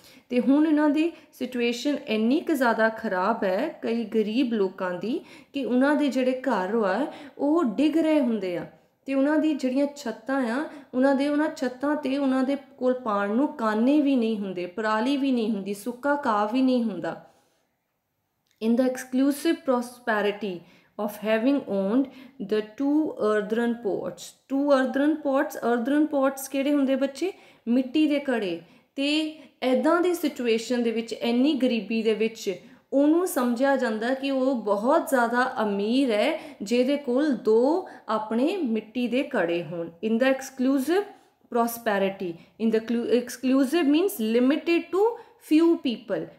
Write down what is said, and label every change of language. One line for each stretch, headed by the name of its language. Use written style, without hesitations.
Punjabi: ਅਤੇ ਹੁਣ ਇਹਨਾਂ ਦੀ ਸਿਚੁਏਸ਼ਨ ਇੰਨੀ ਕੁ ਜ਼ਿਆਦਾ ਖਰਾਬ ਹੈ ਕਈ ਗਰੀਬ ਲੋਕਾਂ ਦੀ, ਕਿ ਉਹਨਾਂ ਦੇ ਜਿਹੜੇ ਘਰ ਆ ਉਹ ਡਿੱਗ ਰਹੇ ਹੁੰਦੇ ਆ, ਅਤੇ ਉਹਨਾਂ ਦੀ ਜਿਹੜੀਆਂ ਛੱਤਾਂ ਆ ਉਹਨਾਂ ਛੱਤਾਂ 'ਤੇ ਉਹਨਾਂ ਦੇ ਕੋਲ ਪਾਉਣ ਨੂੰ ਕਾਨੇ ਵੀ ਨਹੀਂ ਹੁੰਦੇ, ਪਰਾਲੀ ਵੀ ਨਹੀਂ ਹੁੰਦੀ, ਸੁੱਕਾ ਘਾਹ ਵੀ ਨਹੀਂ ਹੁੰਦਾ।
English: In the exclusive prosperity of having owned the two earthen pots, earthen pots
Punjabi: ਕਿਹੜੇ ਹੁੰਦੇ ਬੱਚੇ, ਮਿੱਟੀ ਦੇ ਘੜੇ। ਅਤੇ ਇੱਦਾਂ ਦੀ ਸਿਚੁਏਸ਼ਨ ਦੇ ਵਿੱਚ, ਇੰਨੀ ਗਰੀਬੀ ਦੇ ਵਿੱਚ ਉਹਨੂੰ ਸਮਝਿਆ ਜਾਂਦਾ ਕਿ ਉਹ ਬਹੁਤ ਜ਼ਿਆਦਾ ਅਮੀਰ ਹੈ ਜਿਹਦੇ ਕੋਲ 2 ਆਪਣੇ ਮਿੱਟੀ ਦੇ ਘੜੇ ਹੋਣ।
English: In the exclusive prosperity, in the exclusive means limited to few people.